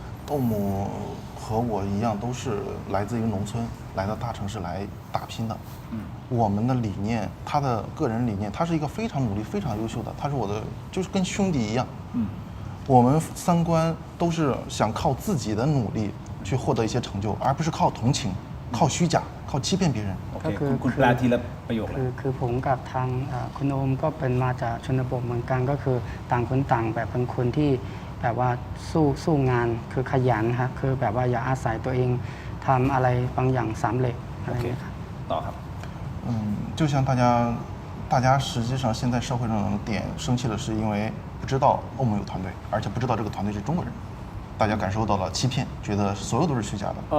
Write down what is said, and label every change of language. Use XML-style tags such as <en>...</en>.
<zh>欧姆和我一样，都是来自于农村，来到大城市来打拼的。我们的理念，他的个人理念，他是一个非常努力、非常优秀的，他是我的，就是跟兄弟一样。我们三观都是想靠自己的努力去获得一些成就，而不是靠同情。靠虚假，靠欺骗别人。</zh> <th>โอเคคุณแปลทีละประโยคเลย คือผมกับทางคุณโอมก็เป็นมาจากชนบทเหมือนกันก็คือต่างคนต่างแบบเป็นคนที่แบบว่าสู้งานคือขยันครับคือแบบว่าอย่าอาศัยตัวเองทำอะไรบางอย่างสำเร็จอะไรอย่างเงี้ยครับ ต่อครับ</th> <zh>就像大家实际上现在社会上的点生气的是因为不知道欧盟有团队，而且不知道这个团队是中国人，大家感受到了欺骗，觉得所有都是虚假的。</zh>